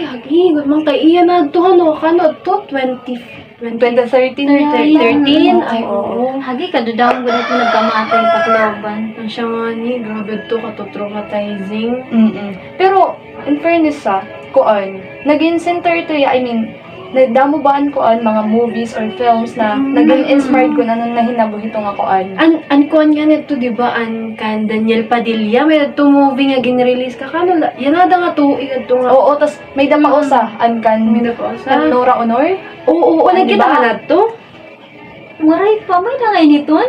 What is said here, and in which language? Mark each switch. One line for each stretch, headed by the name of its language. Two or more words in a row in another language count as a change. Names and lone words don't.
Waray: Hagi, mang kay iya na to, ano, kano to, 2013 na 2013. Ay, oo. Hagi, kadadaman ko na ito nagkamatay takloban. Ang siya nga ni, grabe to, traumatizing. Pero, in fairness koan, naging center to
English: I mean,
Waray: nagdamo baan koan mga
English: movies or films
Waray: na naging inspired ko na nung nahinabuhi ito nga koan. An kuan nga nito, di ba, kan Daniel Padilla, may ito movie nga gin-release ka, kano, yan nga to, ito nga. Oo, tas may dama usa, May napausa. Nora Honor. Oo, Ano nakita ba? ka na to? Waray pa, may nangay niton?